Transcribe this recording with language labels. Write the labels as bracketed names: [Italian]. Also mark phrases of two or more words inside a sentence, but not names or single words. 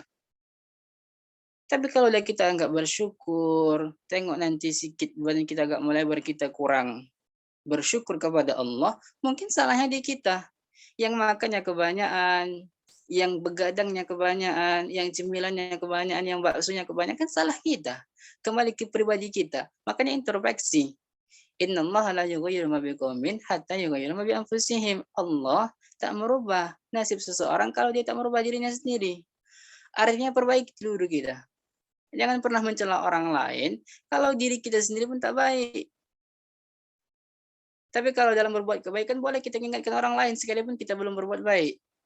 [Indonesian] Tapi kalau kita nggak bersyukur, tengok nanti sikit badan kita agak mulai kita kurang bersyukur kepada Allah, mungkin salahnya di kita. Yang makannya kebanyakan, yang begadangnya kebanyakan, yang cemilannya kebanyakan, yang baksonya kebanyakan, salah kita. Kembali ke pribadi kita. Makanya introspeksi. [Arabic] إن الله لا يغير ما بقوم حتى يغيروا ما بأنفسهم. [Indonesian] Allah tak merubah nasib seseorang kalau dia tak merubah dirinya sendiri. Artinya perbaiki dulu kita. Jangan pernah mencela orang lain kalau diri kita sendiri pun tak baik. Tapi kalau dalam berbuat kebaikan boleh kita ingatkan orang lain sekalipun kita belum berbuat baik.